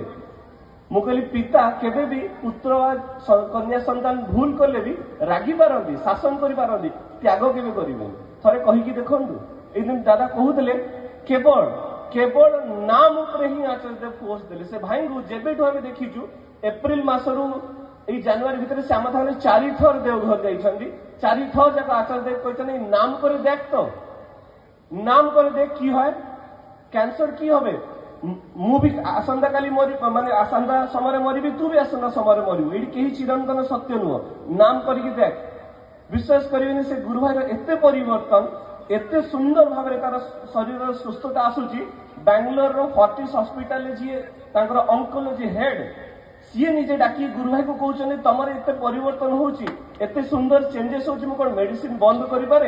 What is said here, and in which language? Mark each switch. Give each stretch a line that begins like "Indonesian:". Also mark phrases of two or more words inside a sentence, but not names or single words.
Odia: ମୁଁ କହିଲି ପିତା କେବେ ବି ପୁତ୍ର କନ୍ୟା ସନ୍ତାନ ଭୁଲ କଲେ ବି ରାଗି ପାରନ୍ତି, ଶାସନ କରିପାରନ୍ତି, ତ୍ୟାଗ କେବେ କରିବେନି। ଥରେ କହିକି ଦେଖନ୍ତୁ। ଏଇଦିନ ଦାଦା କହୁଥିଲେ କେବଳ କେବଳ ନାମ ଉପରେ ହିଁ ଆଚାର୍ଯ୍ୟ ଦେବ ଫୋର୍ସ ଦେଲେ। ସେ ଭାଇଙ୍କୁ ଯେବେଠୁ ଆମେ ଦେଖିଛୁ ଏପ୍ରିଲ ମାସରୁ ଏଇ ଜାନୁଆରୀ ଭିତରେ ସେ ଆମ ସାଙ୍ଗରେ 4 ଥର ଦେଓଘର ଯାଇଛନ୍ତି। 4 ଥର ଯାକ ଆଚାର୍ଯ୍ୟ ଦେବ କହିଛନ୍ତି
Bangla: নাম করে দেখ, তো নাম করে দেখ কি হয়, ক্যান্সার কি হবে,
Odia: ମୁଁ ବି ଆସନ୍ତାକାଲି ମାନେ ଆସନ୍ତା ସମୟରେ ମରିବି, ତୁ ବି ଆସନ୍ତା ସମୟରେ ମରିବୁ, ଏଇଠି କେହି ଚିରନ୍ତନ ସତ୍ୟ ନୁହଁ, ନାମ କରିକି ଦେଖ। ବିଶ୍ୱାସ କରିବେନି ସେ ଗୁରୁ ଭାଇର ଏତେ ପରିବର୍ତ୍ତନ, ଏତେ ସୁନ୍ଦର ଭାବରେ ତାର ଶରୀରର ସୁସ୍ଥତା ଆସୁଛି। ବାଙ୍ଗାଲୋରର ଫର୍ଟିସ୍ ହସ୍ପିଟାଲରେ ଯିଏ ତାଙ୍କର
English: oncology head,
Odia: ସିଏ ନିଜେ ଡାକି ଗୁରୁ ଭାଇକୁ କହୁଛନ୍ତି ତମର ଏତେ ପରିବର୍ତ୍ତନ ହଉଛି, ଏତେ ସୁନ୍ଦର ଚେଞ୍ଜେସ୍ ହଉଛି, ମୁଁ କଣ ମେଡିସିନ ବନ୍ଦ କରିପାରେ?